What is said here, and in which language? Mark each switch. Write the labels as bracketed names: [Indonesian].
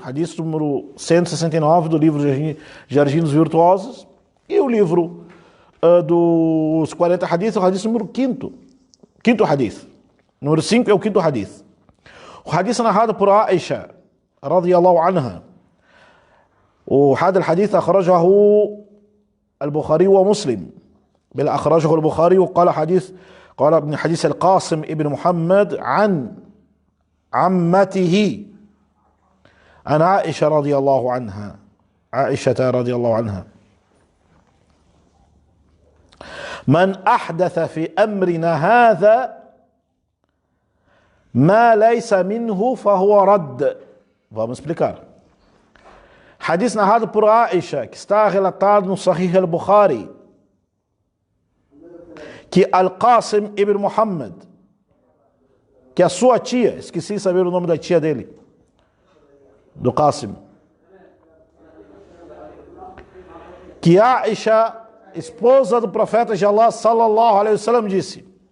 [Portuguese] Hadith número 169 do livro Jardim dos Virtuosos. E o livro dos 40 hadiths é o hadith número 5º. Quinto hadith. Número 5 é o 5º hadith. O hadith é narrado por Aisha, radiyallahu anha. [Arabic] وهذا الحديث أخرجه البخاري ومسلم بل أخرجه البخاري وقال ابن حديث القاسم ابن محمد عن عمته عن عائشة رضي الله عنها عائشة رضي الله عنها من أحدث في أمرنا هذا ما ليس منه فهو رد. [Portuguese] Vamos explicar. Hadith narrado por Aisha, que está relatado no Sahih al-Bukhari, que Al-Qasim ibn Muhammad, que a sua tia, esqueci de saber o nome da tia dele, do Qasim, que Aisha, esposa do profeta de Allah sallallahu alaihi wasallam, disse,